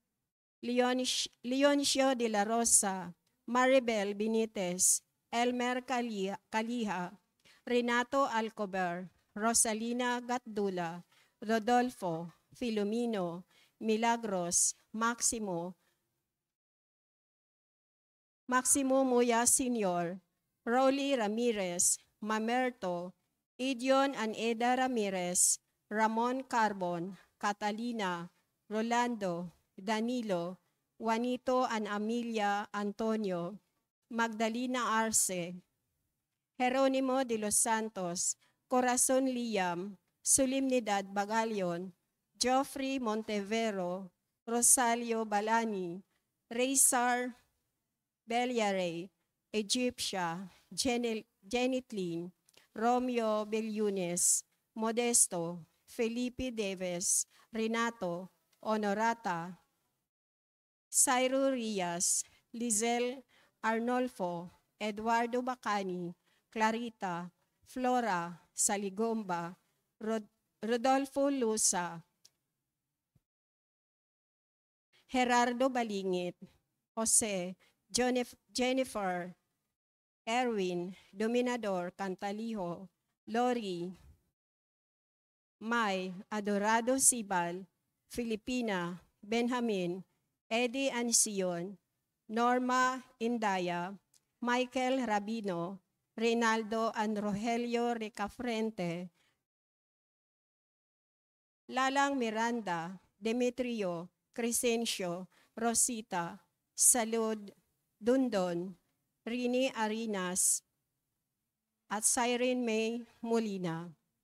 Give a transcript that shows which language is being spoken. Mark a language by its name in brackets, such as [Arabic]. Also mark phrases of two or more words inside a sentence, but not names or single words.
[Filipino] Leoncio de la Rosa, Maribel Benitez, Elmer Caliha, Renato Alcober, Rosalina Gatdula, Rodolfo, Filomeno, Milagros, Maximo Muya Sr., Rolly Ramirez, Mamerto, Idion Aneda Ramirez, Ramon Carbon, Catalina, Rolando, Danilo, Juanito Amelia Antonio, Magdalena Arce, Jeronimo de los Santos, Corazon Liam, Solemnidad Bagalion, Geoffrey Montevero, Rosalio Balani, Raysar Beliare, Egyptia, Jenitlin, Romeo Bellunes, Modesto, Felipe Deves, Renato, Honorata, Cairo Rias, Lizel Arnolfo, Eduardo Bacani, Clarita, Flora Saligomba, Rodolfo Lusa, Gerardo Balingit, Jose, Jennifer, Erwin, Dominador Cantaliho, Lori, May, Adorado Sibal, Filipina, Benjamin, Eddie Ansion, Norma Indaya, Michael Rabino, Reynaldo and Rogelio Ricafrente, Lalang Miranda, Demetrio, Crescencio, Rosita, Salud, Dundon, Rini Arinas, at Siren May Molina.